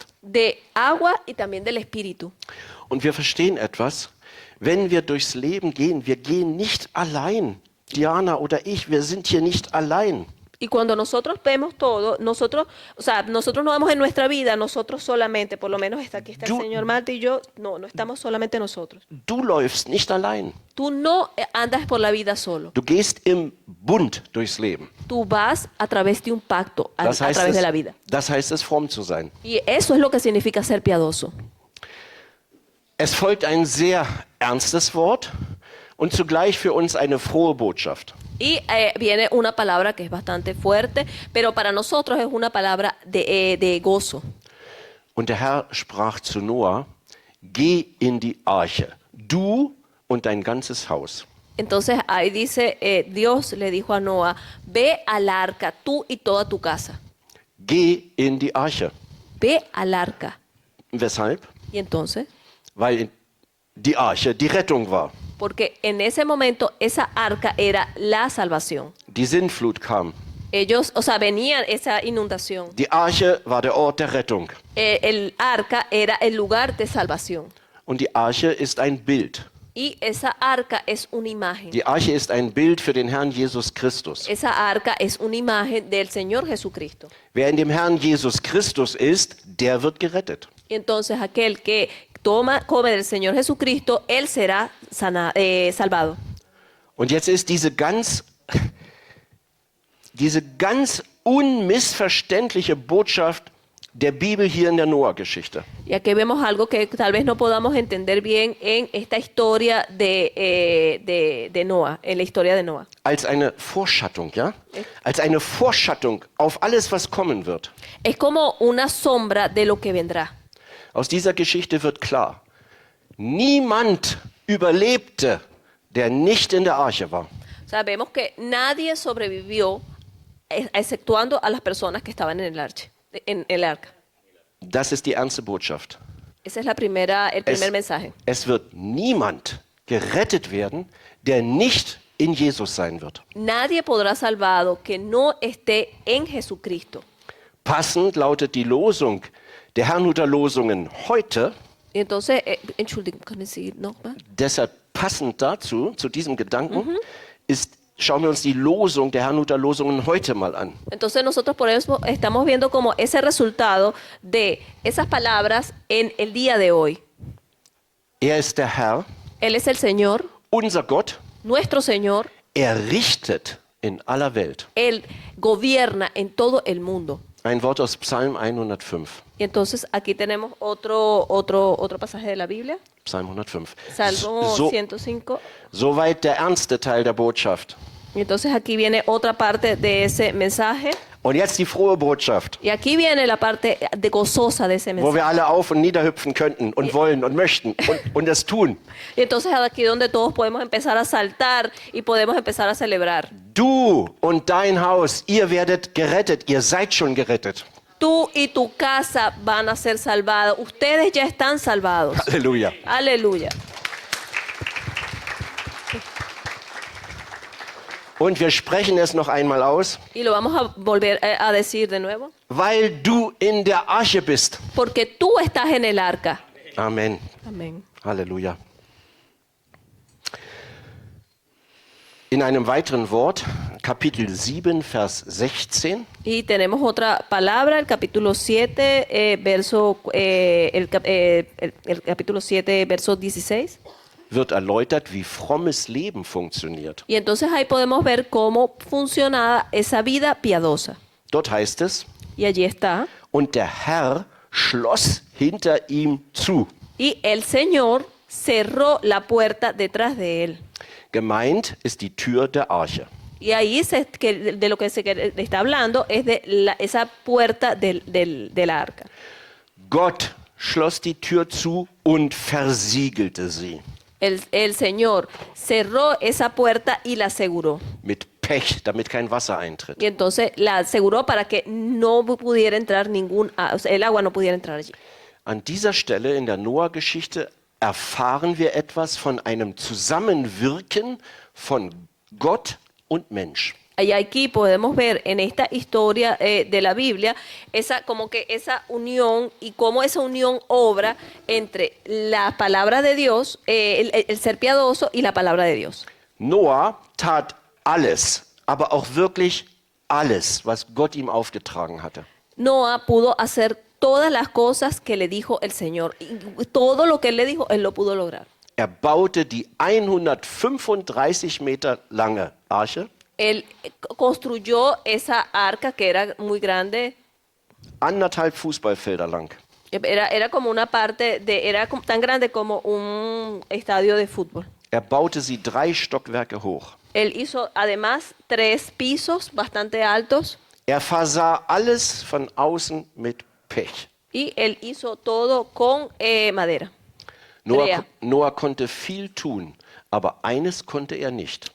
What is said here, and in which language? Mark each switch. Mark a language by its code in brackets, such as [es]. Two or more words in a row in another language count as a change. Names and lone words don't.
[es] de agua y también del Espíritu. [de] Und wir verstehen etwas, wenn wir durchs Leben gehen, wir gehen nicht allein. Diana oder ich, wir sind hier nicht allein. [es] Y cuando nosotros vemos todo, nosotros no vemos en nuestra vida, nosotros solamente, por lo menos aquí está el [de] Du- [es] señor Marta y yo, no estamos solamente nosotros. [de] Du läufst nicht allein. [es] Tú no andas por la vida solo. [de] Du gehst im Bund durchs Leben. [es] Tú vas a través de un pacto, a través de la vida. [de] Das heißt es, fromm zu sein. [es] Y eso es lo que significa ser piadoso. [de] Es folgt ein sehr ernstes Wort und zugleich für uns eine frohe Botschaft. [es] Y viene una palabra que es bastante fuerte, pero para nosotros es una palabra de gozo. [de] Und der Herr sprach zu Noah, geh in die Arche, du und dein ganzes Haus. [es] Entonces ahí dice, Dios le dijo a Noah, ve al arca, tú y toda tu casa. [de] Geh in die Arche. [es] Ve al arca. [de] Weshalb? [es] Y entonces, [de] Weil die Arche die Rettung war. [es] porque en ese momento esa arca era la salvación. [de] Die Sintflut kam. [es] Ellos, venían esa inundación. [de] Die Arche war der Ort der Rettung. [es] El arca era el lugar de salvación. [de] Und die Arche ist ein Bild. [es] Y esa arca es una imagen. [de] Die Arche ist ein Bild für den Herrn Jesus Christus. [es] Esa arca es una imagen del Señor Jesucristo. [de] Wer in dem Herrn Jesus Christus ist, der wird gerettet. [es] Y entonces aquel que come del Señor Jesucristo, él será salvado. [de] Und jetzt ist diese ganz unmissverständliche Botschaft der Bibel hier in der Noah-Geschichte. [es] Y aquí vemos algo que tal vez no podamos entender bien en esta historia de Noah, en la historia de Noah. [de] Als eine Vorschattung, ja? Als eine Vorschattung auf alles, was kommen wird. [es] Es como una sombra de lo que vendrá. [de] Aus dieser Geschichte wird klar, niemand überlebte, der nicht in der Arche war. [es] O sea, vemos que nadie sobrevivió, exceptuando a las personas que estaban en el arca. [de] Das ist die ernste Botschaft. [es] Ese es el primer mensaje. [de] Es wird niemand gerettet werden, der nicht in Jesus sein wird. [es] Nadie podrá salvado que no esté en Jesucristo. [de] Passend lautet die Losung der Herrnhuter Losungen heute, [es] Y entonces, [de] Entschuldigung, können Sie nochmal? deshalb passend dazu, zu diesem Gedanken, schauen wir uns die Losung der Herrnhuter Losungen heute mal an. [es] Entonces nosotros por eso estamos viendo como ese resultado de esas palabras en el día de hoy. [de] Er ist der Herr, [es] Él es el Señor, [de] unser Gott, [es] nuestro Señor. [de] er richtet in aller Welt. [es] Él gobierna en todo el mundo. [de] Ein Wort aus Psalm 105. [es] Y entonces aquí tenemos otro pasaje de la Biblia, [de] Psalm 105. [es] Salmo 105. [de] Soweit der ernste Teil der Botschaft. [es] Y entonces aquí viene otra parte de ese mensaje. [de] Und jetzt die frohe Botschaft, [es] Y aquí viene la parte gozosa de ese [de] wo [es] mensaje. [de] wir alle auf- und niederhüpfen könnten und wollen und möchten und es tun. [es] Y entonces aquí donde todos podemos empezar a saltar y podemos empezar a celebrar. [de] Du und dein Haus, ihr werdet gerettet, ihr seid schon gerettet. [es] Tú y tu casa van a ser salvados. Ustedes ya están salvados. [de] Halleluja. [es] Aleluya. [de] Und wir sprechen es noch einmal aus, [es] Y lo vamos a volver a decir de nuevo. [de] weil du in der Arche bist. [es] Porque tú estás en el arca. [de] Amen. [es] Amén. [de] Halleluja. In einem weiteren Wort, Kapitel 7, Vers 16, [es] Y tenemos otra palabra, el capítulo 7, el capítulo 7, verso 16. [de] wird erläutert, wie frommes Leben funktioniert. [es] Y entonces ahí podemos ver cómo funcionaba esa vida piadosa. [de] Dort heißt es, [es] Y allí está. [de] und der Herr schloss hinter ihm zu. [es] Y el Señor cerró la puerta detrás de él. [de] Gemeint ist die Tür der Arche. [es] Y ahí de lo que se está hablando es de esa puerta del arca. [de] Gott schloss die Tür zu und versiegelte sie. [es] El Señor cerró esa puerta y la aseguró. [de] Mit Pech, damit kein Wasser eintritt. [es] Y entonces la aseguró para que no pudiera entrar el agua no pudiera entrar allí. [de] An dieser Stelle in der Noah-Geschichte erfahren wir etwas von einem Zusammenwirken von Gott und Mensch. [es] Y aquí podemos ver en esta historia de la Biblia como que esa unión y cómo esa unión obra entre la palabra de Dios, el ser piadoso y la palabra de Dios. [de] Noah tat alles, aber auch wirklich alles, was Gott ihm aufgetragen hatte. [es] Noah pudo hacer todas las cosas que le dijo el Señor. Y todo lo que él le dijo, él lo pudo lograr. [de] Er baute die 135 Meter lange Arche, [es] Él construyó esa arca que era muy grande. [de] 1,5 Fußballfelder lang. [es] Era como una parte tan grande como un estadio de fútbol. [de] Er baute sie 3 Stockwerke hoch. [es] Él hizo además 3 pisos bastante altos [de] Er versah alles von außen mit Pech. [es] y él hizo todo con madera. Brea. [de] Noah konnte viel tun, aber eines konnte er nicht.